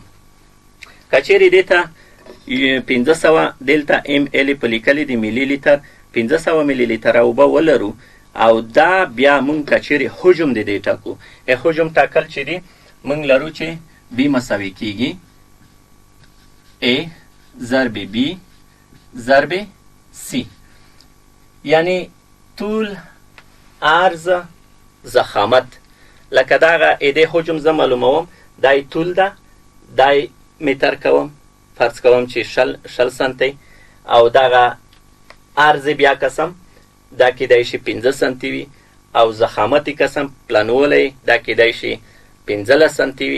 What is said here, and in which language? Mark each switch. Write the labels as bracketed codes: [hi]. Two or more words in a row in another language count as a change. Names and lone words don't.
[ps] که چیرې دې ته 1500 دلته ام ال په لیکلي د میلي لیتر 1500 میلي لیتره اوبه ولرو، او دا بیا موږ که چیرې حجم د دې ټاکو. حجم ټاکل چې دي موږ لرو چې بی مساوي کېږي A ضرب B ضرب C، یعنی طول عرض ضخامت. لکه دغه دې حجم زه معلوموم، دای طول ده، دای متر کوم، فرض کوم چې 60 سانتي، او دغه عرض بیا قسم دا کیدای شي 15 سانتي وي، او ضخامت قسم پلانولی دا کیدای شي 15 سانتي وي.